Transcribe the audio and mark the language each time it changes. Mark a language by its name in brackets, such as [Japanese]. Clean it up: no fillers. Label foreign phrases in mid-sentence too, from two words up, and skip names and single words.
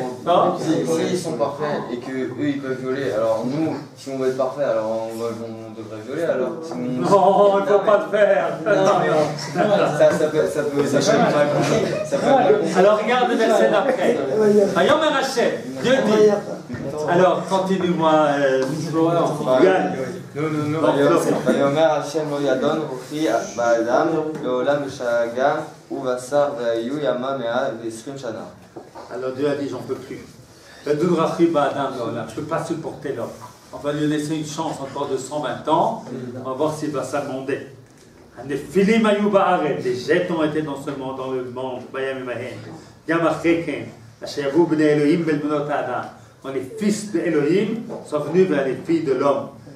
[French] Si ils sont parfaits et qu'eux ils peuvent violer, alors nous, si on veut être parfait, alors on devrait violer alors. Non, il ne faut pas le faire. Ça peut mal compris. Alors regarde le verset d'après. [Hebrew] ויאמר השם, [French] Dieu dit. Alors continue-moi, Yann. [Hebrew] ויאמר השם לא ידון רוחי באדם לעולם בשגה ובשר והיו ימה 120 שנה. [French] Alors Dieu a dit, j'en peux plus. Je ne peux pas supporter l'homme. On va lui laisser une chance encore de 120 ans. On va voir s'il va s'amender. Les jets ont été dans ce monde, dans le monde. Quand les fils d'Elohim sont venus vers les filles de l'homme.